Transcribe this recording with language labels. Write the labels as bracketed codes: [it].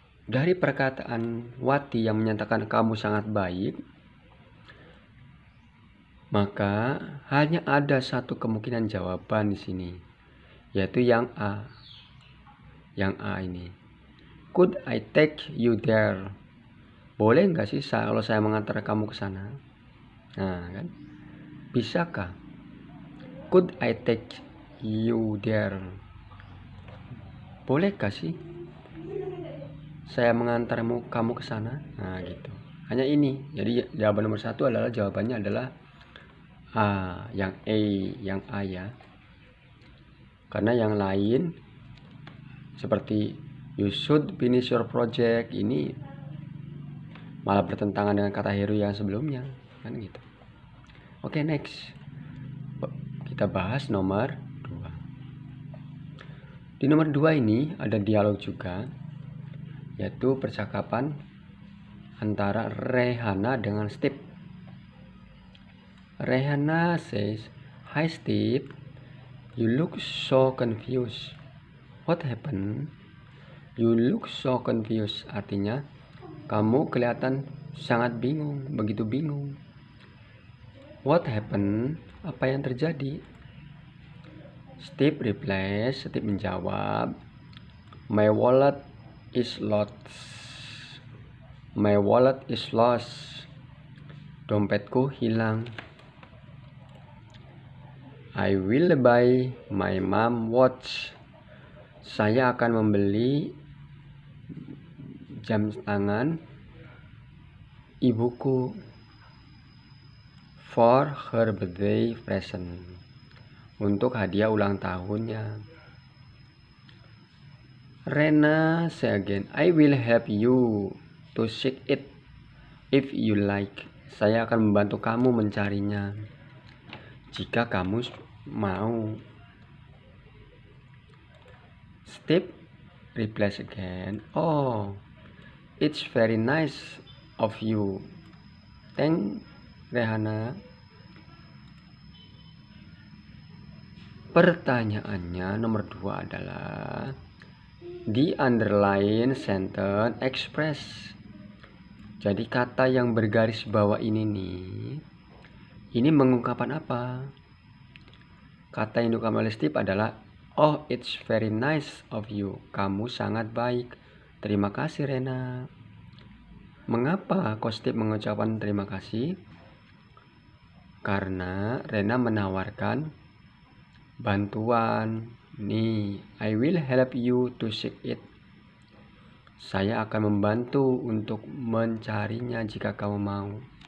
[id] Dari perkataan Wati yang menyatakan kamu sangat baik, maka hanya ada satu kemungkinan jawaban di sini, yaitu yang A. Yang A ini, [en] could I take you there? [id] Boleh nggak sih kalau saya mengantar kamu ke sana? Nah, kan? Bisakah? [en] Could I take you there? [id] Bolehkah sih saya mengantarmu kamu ke sana. Nah, gitu. Hanya ini. Jadi jawaban nomor 1 adalah jawabannya adalah A, yang A ya. Karena yang lain seperti [en] you should finish your project [id] ini malah bertentangan dengan kata hero yang sebelumnya, kan gitu. Oke, next. Kita bahas nomor 2. Di nomor 2 ini ada dialog juga, yaitu percakapan antara Rehana dengan Steve. [en] Rehana says, "Hi Steve, you look so confused. What happened?" You look so confused [id] artinya kamu kelihatan sangat bingung, begitu bingung. [en] What happened? [id] Apa yang terjadi? [en] Steve replies, Steve menjawab, My wallet is lost. My wallet is lost. [id] Dompetku hilang. [en] I will buy my mom watch. [id] Saya akan membeli jam tangan ibuku [en] for her birthday present, [id] untuk hadiah ulang tahunnya. [en] Rena say again, I will help you to seek it if you like. [id] Saya akan membantu kamu mencarinya jika kamu mau. [en] Steve replies again, oh, it's very nice of you. Thank Rehana. [id] Pertanyaannya nomor 2 adalah di [en] underline sentence express. [id] Jadi kata yang bergaris bawah ini nih, ini mengungkapkan apa? Kata yang diungkapkan oleh Steve adalah, [en] oh, it's very nice of you. [id] Kamu sangat baik. Terima kasih, Rena. Mengapa kok Steve mengucapkan terima kasih? Karena Rena menawarkan bantuan. [en] Nih, I will help you to seek it. [id] Saya akan membantu untuk mencarinya jika kamu mau.